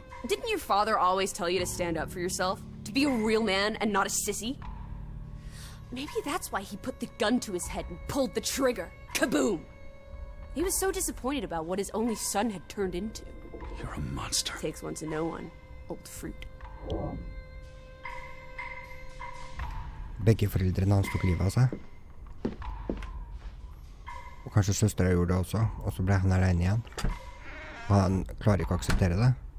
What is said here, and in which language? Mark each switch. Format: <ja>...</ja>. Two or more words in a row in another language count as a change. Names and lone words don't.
<en>Didn't your father always tell you to stand up for yourself? To be a real man and not a sissy? Maybe that's why he put the gun to his head and pulled the trigger. Kaboom! He was so disappointed about what his only son had turned into. You're a monster. Takes one to know one. Old fruit.</en> <no>Begge foreldrene hans tok livet av seg. Og kanskje søstera gjorde det også, og så ble han alene igjen. Og han klarer ikke å akseptere det.</no>